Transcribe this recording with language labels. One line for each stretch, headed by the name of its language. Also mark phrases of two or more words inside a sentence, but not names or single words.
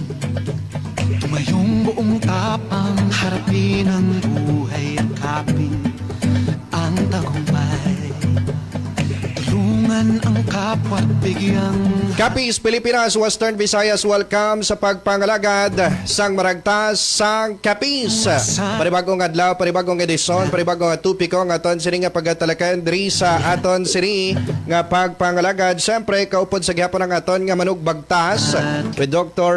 Filipino: Tumayong buong tapang, harapin ang buhay at kapin ang tagumpay. Tulungan ang kapwa at bigyang
Hiligaynon: Kapis Pilipinas, Western Visayas, welcome sa pagpangalagad sang Maragtas sang Kapis. Panibagong adlaw, panibagong edisyon, panibagong tupiko nga aton sini nga pagtalakayan diri sa aton sini nga pagpangalagad. Siyempre kaupod sa gihapon ang aton nga manugbagtas with Dr.